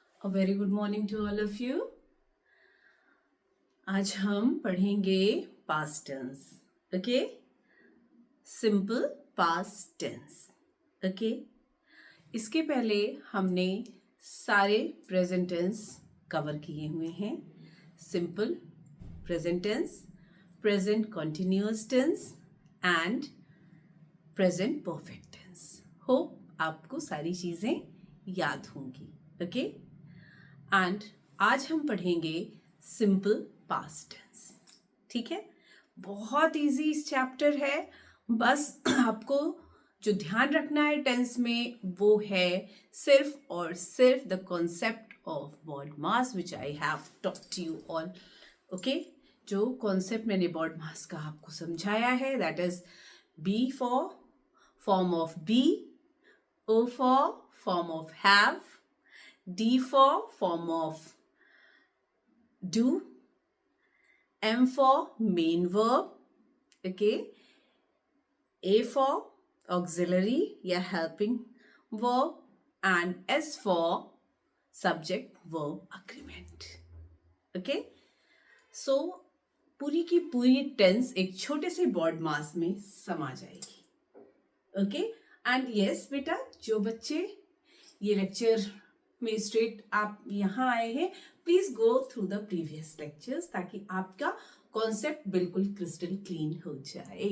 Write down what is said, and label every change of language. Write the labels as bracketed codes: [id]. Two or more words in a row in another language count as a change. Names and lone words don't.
[en] A very good morning to all of you. [hi] आज हम पढ़ेंगे [en] past tense. [hi] Okay? [en] Simple past tense. Okay? [hi] इसके पहले हमने सारे [en] present tense [hi] कवर किए हुए हैं. [en] Simple present tense, present continuous tense and present perfect tense. [hi] Hope आपको सारी चीज़ें याद होंगी. Okay? एंड आज हम पढ़ेंगे [en] simple past tense. [hi] ठीक है, बहुत इजी इस चैप्टर है. बस आपको जो ध्यान रखना है टेंस में वो है सिर्फ और सिर्फ [en] the concept of body mass which I have taught you all. [hi] ओके, जो कॉन्सेप्ट मैंने बॉडी मास का आपको समझाया है [en] that is B for form of be, O for form of have, D for form of do, M for main verb, okay, A for auxiliary या helping verb and S for subject verb agreement. Okay, so [hi] पूरी की पूरी टेंस एक छोटे से बॉड मास में समा जाएगी. [en] okay, and yes [hi] बेटा, जो बच्चे ये लेक्चर में स्ट्रेट आप यहाँ आए हैं, [en] please go through the previous lectures [hi] ताकि आपका कॉन्सेप्ट बिल्कुल [en] crystal clean [hi] हो जाए.